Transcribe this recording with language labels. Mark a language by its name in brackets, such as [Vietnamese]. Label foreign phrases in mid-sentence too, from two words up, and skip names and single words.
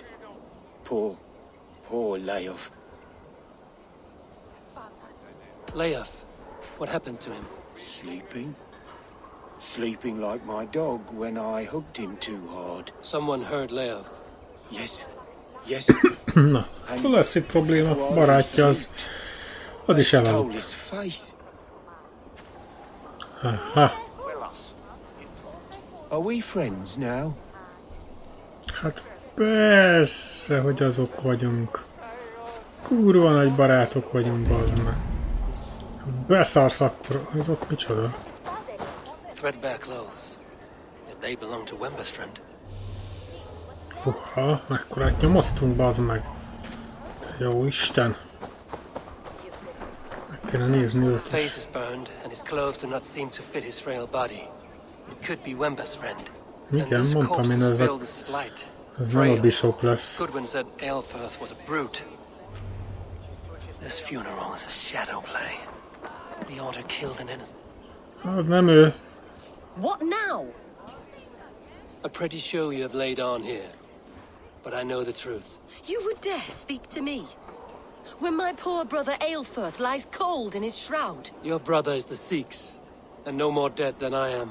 [English] Poor Leof. Leof? What happened to him? Sleeping. Sleeping like my dog when I hugged him too hard. Someone heard Leof. Yes. Yes. [Hungarian] Na, akkor lesz itt probléma. Barátja az is elaludt. Aha. [English] Are we friends now? [Hungarian] Hát persze, hogy azok vagyunk. Kurva nagy barátok vagyunk, bazd meg. Beszarsz akkor, ez ott micsoda? [English] Threadbare clothes. Yet they belong to WINCESTRE. [Hungarian] Húha, mekkorát nyomoztunk, bazd meg. Te jó Isten. Meg kéne nézni őt [English] His face is. is burned, and his clothes do not seem to fit his frail body. It could be WINCESTRE. [Hungarian] Igen, mondtam én, ez nem a bishop lesz. [English] Goodwin said Aelfrith was a brute. This funeral is a shadow play. The order killed an innocent. [Hungarian] Hát nem ő. [English] What now? A pretty show you have laid on here. But I know the truth. You would dare speak to me? When my poor brother Aelfrith lies cold in his shroud. Your brother is the Sikhs, and no more dead than I am.